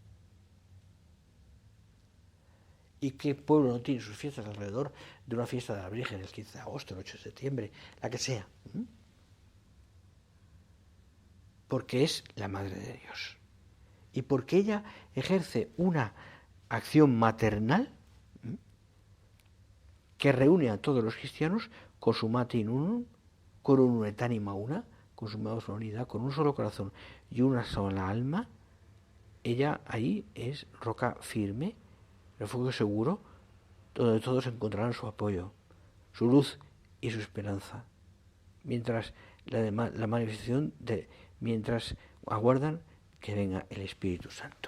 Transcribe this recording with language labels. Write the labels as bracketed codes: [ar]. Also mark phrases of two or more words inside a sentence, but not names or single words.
[es] ¿Y qué pueblo no tiene sus fiestas alrededor de una fiesta de la Virgen el 15 de agosto, el 8 de septiembre, la que sea? Porque es la Madre de Dios. Y porque ella ejerce una acción maternal que reúne a todos los cristianos [la] consumate in unum, corum et anima una, [es] consumados en unidad, con un solo corazón y una sola alma. Ella ahí es roca firme, refugio seguro, donde todos encontrarán su apoyo, su luz y su esperanza, mientras mientras aguardan que venga el Espíritu Santo.